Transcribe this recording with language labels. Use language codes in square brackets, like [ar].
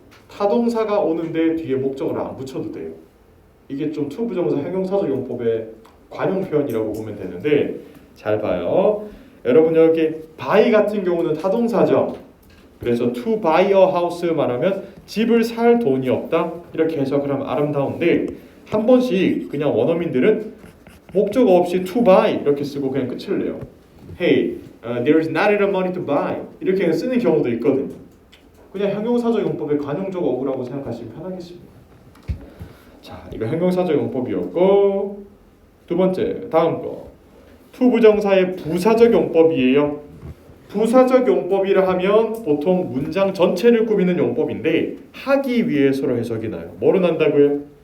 [ko] 타동사가 오는데 뒤에 목적어를 안 붙여도 돼요. 이게 좀 to 부정사 형용사적 용법의 관용 표현이라고 보면 되는데 잘 봐요. 여러분 여기 buy 같은 경우는 타동사죠. 그래서 [en] to buy a house [ko] 말하면 집을 살 돈이 없다 이렇게 해석을 하면 아름다운데 한 번씩 그냥 원어민들은 목적어 없이 to buy 이렇게 쓰고 그냥 끝을 내요. [en] Hey, there is not enough money to buy [ko] 이렇게 쓰는 경우도 있거든요. 그냥 형용사적 용법의 관용적 어구라고 생각하시면 편하겠습니다. 자, 이거 형용사적 용법이었고 두 번째 다음 거 to 부정사의 부사적 용법이에요. 부사적 용법이라 하면 보통 문장 전체를 꾸미는 용법인데 하기 위해서로 해석이 나요. 뭐로 난다고요?